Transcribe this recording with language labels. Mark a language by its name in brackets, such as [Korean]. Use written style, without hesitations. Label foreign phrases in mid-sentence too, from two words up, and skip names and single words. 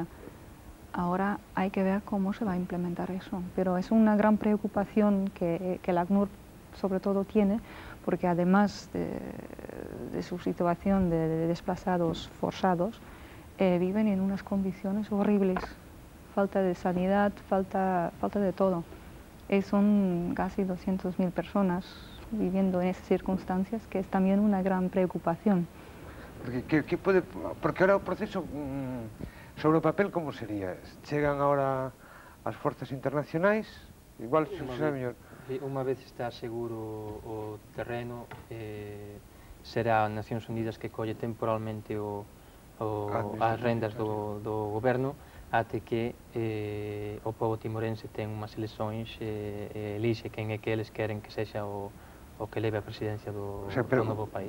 [Spanish] Ahora hay que ver cómo se va a implementar eso, pero es una gran preocupación que la ACNUR sobre todo tiene, porque además de su situación de desplazados forzados, viven en unas condiciones horribles, falta de sanidad, falta de todo. Son casi 200.000 personas viviendo en esas circunstancias, que es también una gran preocupación. [Galician] Porque ahora o proceso, sobre o papel, como sería? Chegan ahora as forzas internacionais, igual será mellor. Unha vez está seguro o terreno, será as Nacións Unidas que colle temporalmente as rendas do goberno até que o povo timorense ten unhas eleccións e elixe quen é que eles queren que sexa o que leve a presidencia do novo país.